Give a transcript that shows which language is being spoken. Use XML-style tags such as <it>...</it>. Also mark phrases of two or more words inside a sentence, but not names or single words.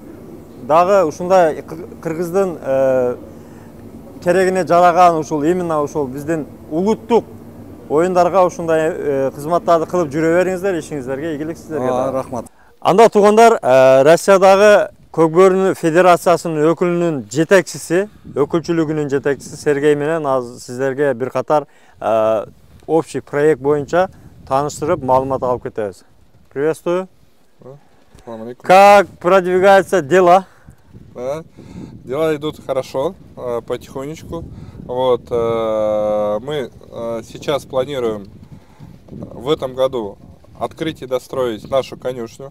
<ky>Буюрса дагы ушундай кыргыздын керегине жараган ушул именно ушул биздин улуттук оюндарга ушундай кызматтарды кылып жүрө бериңиздер, ишиңиздерге ийгилик сиздерге. Рахмат. Анда туугандар, Россиядагы Көкбөрү Федерациясынын өкүлүнүн жетекчиси, өкүлчүлүгүнүн жетекчиси Сергей менен азыр сиздерге бир катар</ky> <ru>общий проект</ru> <ky>боюнча тааныштырып, маалымат алып кетебиз.</ky> <ru>Приветствую. Как продвигаются дела? Да, дела идут хорошо, потихонечку. Вот, мы сейчас планируем в этом году открыть и достроить нашу конюшню.</ru>